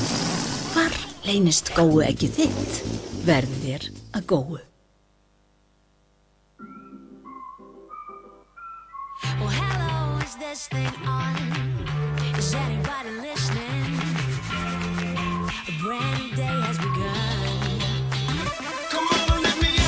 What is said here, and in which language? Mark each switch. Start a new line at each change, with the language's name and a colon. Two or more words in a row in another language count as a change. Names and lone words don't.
Icelandic: Hvar leynist góueggið þitt? Verði þér að góu.
English: Well, hello, is this thing on? Is anybody listening? A brand new day has begun. Come on, let me